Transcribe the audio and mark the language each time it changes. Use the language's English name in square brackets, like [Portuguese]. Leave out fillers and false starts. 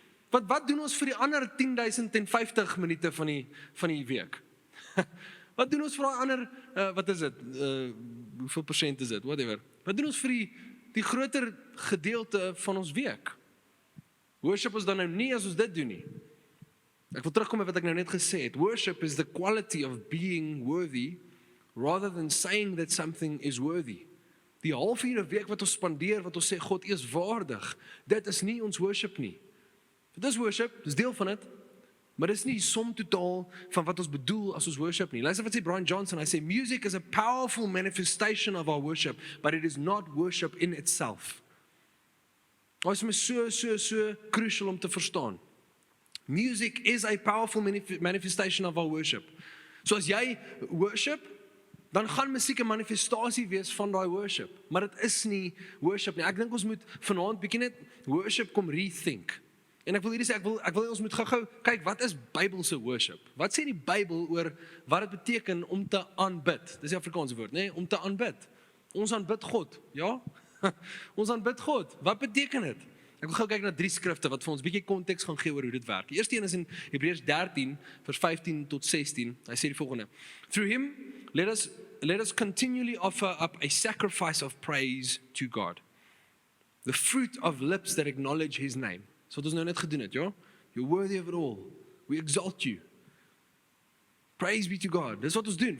[Afrikaans] Want wat doen ons vir die ander 10.050 minute van die week? Wat doen ons vir daai ander, wat is dit, hoeveel persent is dit, whatever. Wat doen ons vir die groter gedeelte van ons week? Worship is dan nou nie as ons dit doen nie. Ek wil terugkom met wat ek nou net gesê het. [English] Worship is the quality of being worthy, rather than saying that something is worthy. [Afrikaans] Die halfuur 'n week wat ons spandeer, wat ons sê, God is waardig, dit is nie ons worship nie. Dit is worship, dis deel van dit, maar dit is nie die som totaal van wat ons bedoel as ons worship nie. Luister wat sê Brian Johnson, hy sê, [English] music is a powerful manifestation of our worship, but it is not worship in itself. [Afrikaans] Dit is my so crucial om te verstaan. [English] Music is a powerful manifestation of our worship. [Afrikaans] So as jy worship, dan gaan musiek 'n manifestasie wees van daai worship, maar dit is nie worship nie. Ek dink ons moet vanaand bietjie net worship kom rethink. En ek wil hierdie sê, ek wil ons moet gou kyk, wat is Bybelse worship? Wat sê die Bybel oor wat dit beteken om te aanbid? Dis die Afrikaanse woord, né? Om te aanbid. Ons aanbid God, ja? Ons aanbid God. Wat beteken dit? Ek wil gou kyk na 3 skrifte wat vir ons bietjie konteks gaan gee oor hoe dit werk. Die eerste een is in Hebreërs 13 vers 15 tot 16. Hy sê die volgende: [English] Through him let us continually offer up a sacrifice of praise to God, the fruit of lips that acknowledge his name. [Afrikaans] So wat ons nou net gedoen het, ja? [English] You're worthy of it all. We exalt you. Praise be to God. [Afrikaans] Dis wat ons doen.